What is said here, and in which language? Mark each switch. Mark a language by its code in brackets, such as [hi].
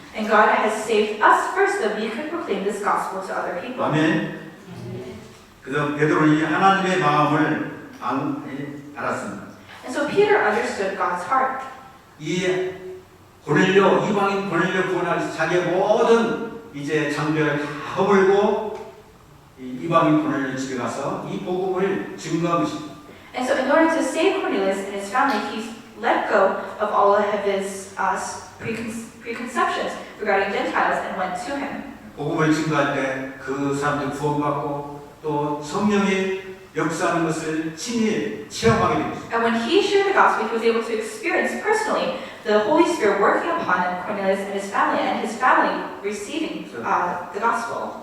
[en] And God has saved us first that we could proclaim this gospel to other people. [ko] 아멘. 그래서 베드로는 이 하나님의 마음을 알았습니다. [en] And so Peter understood God's heart. [ko] 이 이방인 고넬료 구원하기 위해서 자기의 모든 이제 장벽을 다 허물고 이방인 고넬료 집에 가서 이 복음을 증거한 것입니다. [en] And so in order to save Cornelius and his family, he let go of all of his preconceptions regarding Gentiles and went to him. [ko] 복음을 증거할 때 그 사람들 구원받고 또 성령이 역사하는 것을 친히 체험하게 됩니다. [en] And when he shared the gospel, he was able to experience personally the Holy Spirit working upon Cornelius and his family receiving the gospel.